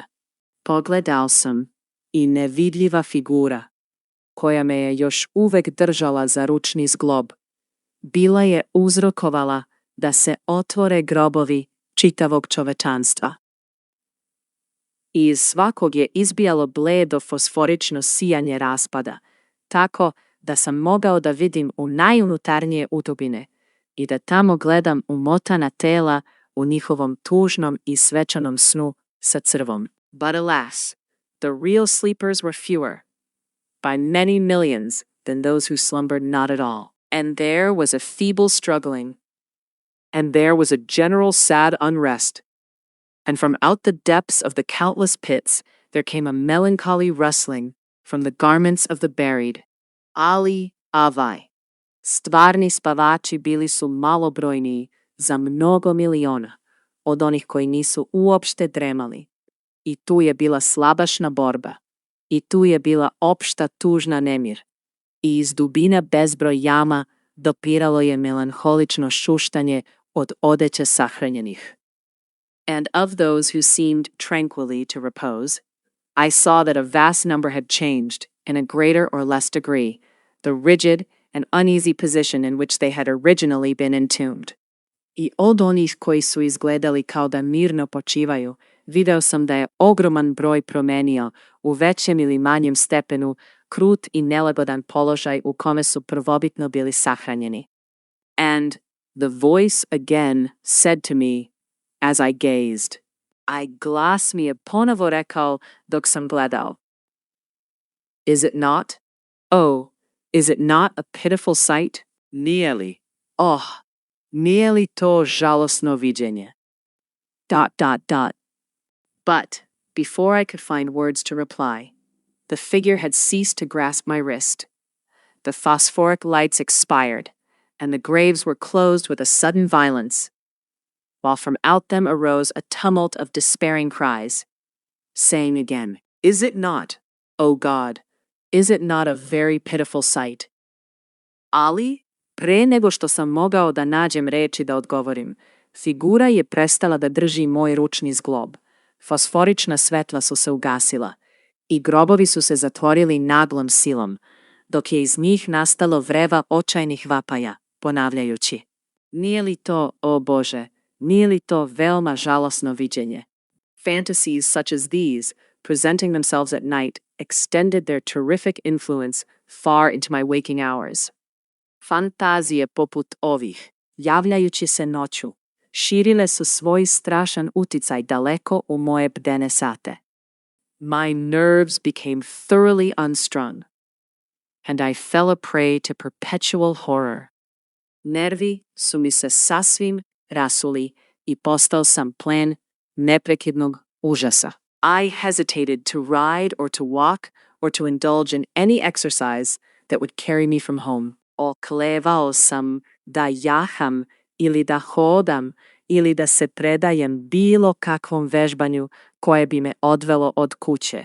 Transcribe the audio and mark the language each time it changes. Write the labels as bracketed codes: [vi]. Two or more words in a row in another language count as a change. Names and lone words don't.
[sr] Pogledao sam I nevidljiva figura, koja me je još uvek držala za ručni zglob, bila je uzrokovala da se otvore grobovi čitavog čovečanstva. I iz svakog je izbijalo bledo fosforično sijanje raspada, tako da sam mogao da vidim u najunutarnije utubine I da tamo gledam umotana tela u njihovom tužnom I svečanom snu sa crvom. [en] But alas, the real sleepers were fewer, by many millions, than those who slumbered not at all. And there was a feeble struggling, and there was a general sad unrest, and from out the depths of the countless pits there came a melancholy rustling from the garments of the buried. [sr] Ali Avai. Stvarni spavači bili su malobrojniji za mnogo miliona od onih koji nisu uopšte dremali. I tu je bila slabašna borba. I tu je bila opšta tužna nemir. I iz dubina bezbroj jama dopiralo je melanholično šuštanje od odeće sahranjenih. [en] And of those who seemed tranquilly to repose, I saw that a vast number had changed, in a greater or less degree, the rigid and uneasy position in which they had originally been entombed. [sr] I od onih koji su izgledali kao da mirno počivaju, video sam da je ogroman broj promenio u većem ili manjem stepenu krut i nelagodan položaj u kome su prvobitno bili sahranjeni. [en] And the voice again said to me as I gazed. [sr] A glas mi je ponovo rekao dok sam gledao. [en] Is it not? Oh, is it not a pitiful sight? [sr] Nije li? Oh, nije li to žalosno viđenje? ... [en] But, before I could find words to reply, the figure had ceased to grasp my wrist. The phosphoric lights expired, and the graves were closed with a sudden violence, while from out them arose a tumult of despairing cries, saying again, Is it not, O God, is it not a very pitiful sight? [sr] Ali, pre nego što sam mogao da nađem reči da odgovorim, figura je prestala da drži moj ručni zglob. Fosforična svetla su se ugasila i grobovi su se zatvorili naglom silom, dok je iz njih nastalo vreva očajnih vapaja, ponavljajući: Nije li to, o Bože, nije li to veoma žalosno viđenje? [en] Fantasies such as these, presenting themselves at night, extended their terrific influence far into my waking hours. [sr] Fantazije poput ovih, javljajući se noću, širile su svoj strašan uticaj daleko u moje bdene sate. [en] My nerves became thoroughly unstrung, and I fell a prey to perpetual horror. [sr] Nervi su mi se sasvim rasuli i postao sam plen neprekidnog užasa. [en] I hesitated to ride or to walk or to indulge in any exercise that would carry me from home. [sr] Oklevao sam da jaham ili da hodam ili da se predajem bilo kakvom vežbanju koje bi me odvelo od kuće.